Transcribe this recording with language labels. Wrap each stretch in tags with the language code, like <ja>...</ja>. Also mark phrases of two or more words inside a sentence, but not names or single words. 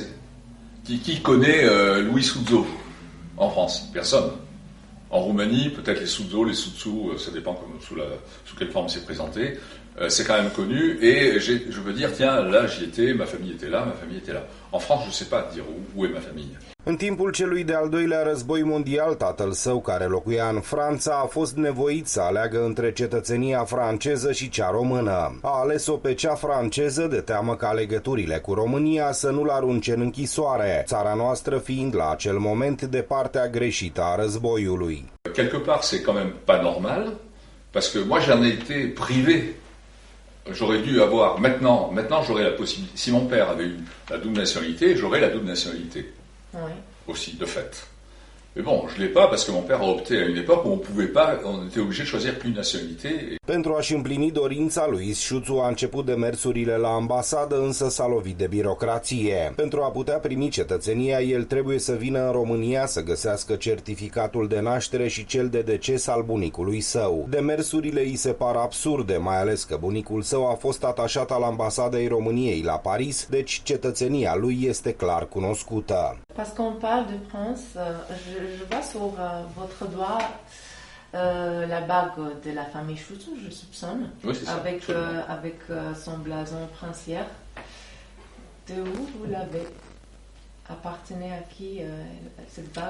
<fr>Qui connaît Louis Souzzo en France? Personne. En Roumanie, peut-être les Souzzo, les Soutsou, ça dépend sous quelle forme c'est présenté. C'est quand même connu. Et je veux dire, tiens, là j'y étais, ma famille était là. En France, je ne sais pas dire où est ma famille.</fr> <ro>În timpul celui de-al doilea război mondial, tatăl său, care locuia în Franța, a fost nevoit să aleagă între cetățenia franceză și cea română. A ales-o pe cea franceză de teamă ca legăturile cu România să nu-l arunce în închisoare, țara noastră fiind la acel moment de partea greșită a războiului.</ro> <fr>Quelque part, c'est quand même pas normal, parce que moi j'en ai été privé. J'aurais dû avoir, maintenant j'aurais la possibilité, si mon père avait eu la double nationalité, j'aurais la double nationalité. Oui. Aussi, de fait. Mais bon, je ne l'ai pas parce que mon père a opté à une époque où on était obligé de choisir qu'une nationalité.</fr> <ro>Pentru a-și împlini dorința, lui Sciuțu a început demersurile la ambasadă, însă s-a lovit de birocrație. Pentru a putea primi cetățenia, el trebuie să vină în România să găsească certificatul de naștere și cel de deces al bunicului său. Demersurile îi se par absurde, mai ales că bunicul său a fost atașat al ambasadei României la Paris, deci cetățenia lui este clar cunoscută.</ro> <fr>Parce qu'on parle de prince, je vois sur votre doigt la bague de la famille Sciuțu, je soupçonne, oui, c'est ça, avec son blason princière. De où vous l'avez? appartenait à qui cette bague?</fr>